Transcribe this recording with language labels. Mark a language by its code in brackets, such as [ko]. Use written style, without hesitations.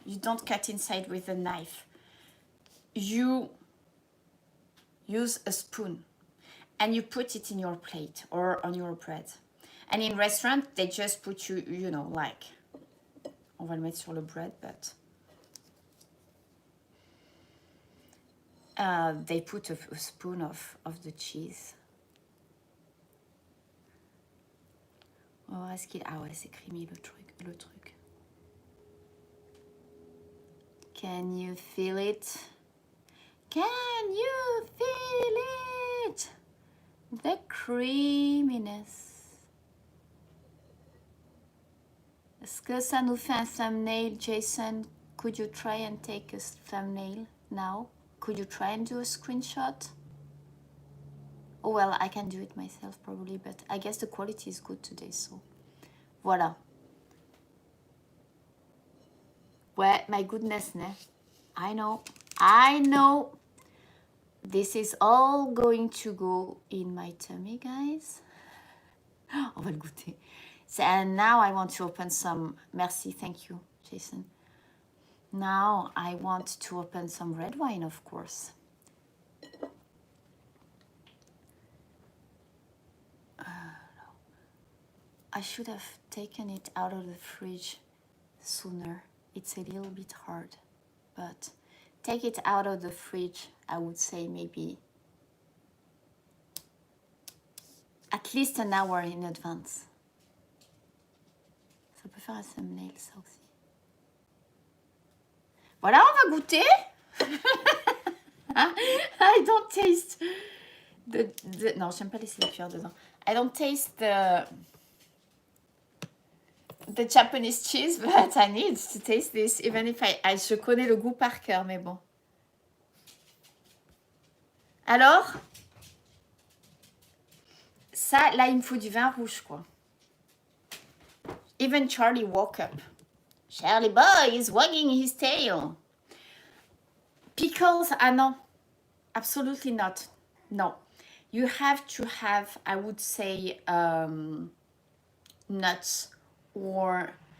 [en] You don't cut inside with a knife. You use a spoon and you put it in your plate or on your bread. And in restaurant, they just put you know, like, [fr] on va le mettre sur le [en] bread, but they put a spoon of the cheese. [fr] Oh, est-ce qu'il... Ah ouais, c'est creamy le truc. [en] Can you feel it? Can you feel it? The creaminess. [fr] Est-ce que ça nous fait un thumbnail, Jason? [en] Could you try and take a thumbnail now? Could you try and do a screenshot? Oh well, I can do it myself probably, but I guess the quality is good today, so voilà. Ouais, my goodness, ne? I know. This is all going to go in my tummy, guys. [fr] On va le goûter. [en] So, and now I want to open some... Merci, thank you, Jason. Now I want to open some red wine, of course. I should have taken it out of the fridge sooner. It's a little bit hard, but take it out of the fridge, I would say maybe at least an hour in advance. [fr] Ça peut faire un thumbnail, ça aussi. Voilà, on va goûter. [en] I don't taste the... [fr] Non, j'aime pas laisser la cuillère dedans. [en] I don't taste the Japanese cheese, but I need to taste this, even if [fr] je connais le goût par cœur, mais bon. Alors, ça, là, il me faut du vin rouge, quoi. [en] Even Charlie woke up. Charlie boy is wagging his tail. Pickles, [fr] ah non. [en] Absolutely not. No. You have to have, I would say, nuts or...